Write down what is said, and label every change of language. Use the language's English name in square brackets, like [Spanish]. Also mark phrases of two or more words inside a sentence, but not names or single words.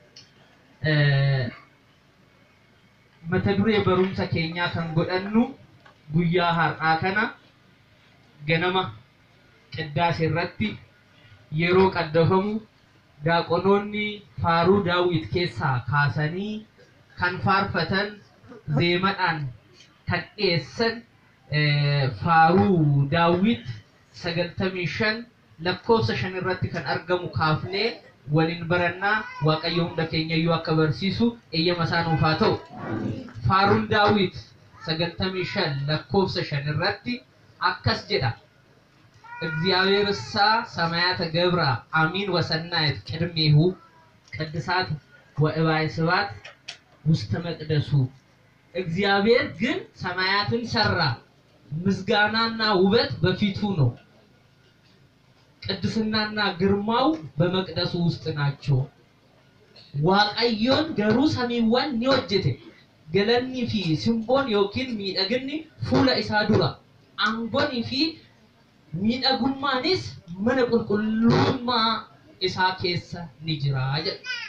[Oromo] Mata duree barumsa keenyaa kan godhannu guyyaa har'aa kana ganama qiddaasa irratti yeroo qaddafamu daaqonoonni faaruu Daawit keessaa kaasanii kan faarfatan zeemadhaan kan dhiyeessan faaruu Daawit 95 lakkoofsa 5 irratti kan argamu kaafnee waliin barannaa. Waaqayyo hunda keenyayyuu akka barsiisu eeyyama isaanuuf haa ta'u. Faaruun Daawit 95 lakkoofsa 5 irratti akkas jedha: [Geez] እግዚአብሔር እሳ ሰማያተ ገብራ አሚን ወሰናየት ቅድሜሁ ቅድሳት ወእባይ ስባት ውስተ መቅደሱ። [Amharic] እግዚአብሔር ግን ሰማያትን ሰራ፣ ምስጋናና ውበት በፊቱ ነው፣ ቅድስናና ግርማው በመቅደሱ ውስጥ ናቸው። [Oromo] waaqayyoon garuu samiiwwan ni hojjete, galannii fi simboon yookiin miidhaginni fuula isaa dura, aangoonii fi miidhagummaanis mana qulqullummaa isaa keessa ni jira jedha.